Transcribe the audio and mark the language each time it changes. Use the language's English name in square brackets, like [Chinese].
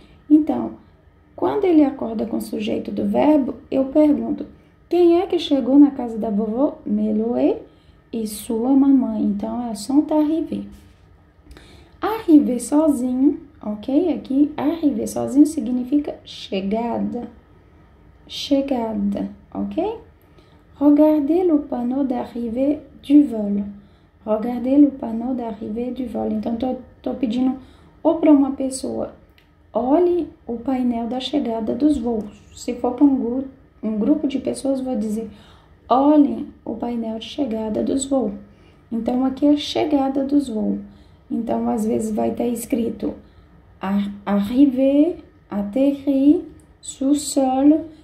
[Portuguese] Então, quando ele acorda com o sujeito do verbo, eu pergunto, quem é que chegou na casa da vovó? Meloé e sua mamãe. Então, é [French] sont arrivé. [Portuguese] Arriver sozinho, ok? Aqui, arriver sozinho significa chegada. Chegada, ok? [French] Regardez le panneau d'arrivée du vol. Regardez le panneau d'arrivée du vol. [Portuguese] Então, tô pedindo ou para uma pessoa, olhe o painel da chegada dos voos. Se for para um grupo de pessoas, vou dizer, olhem o painel de chegada dos voos. Então, aqui é a chegada dos voos. Então, às vezes vai estar escrito arriver, atterrir, sous-sol.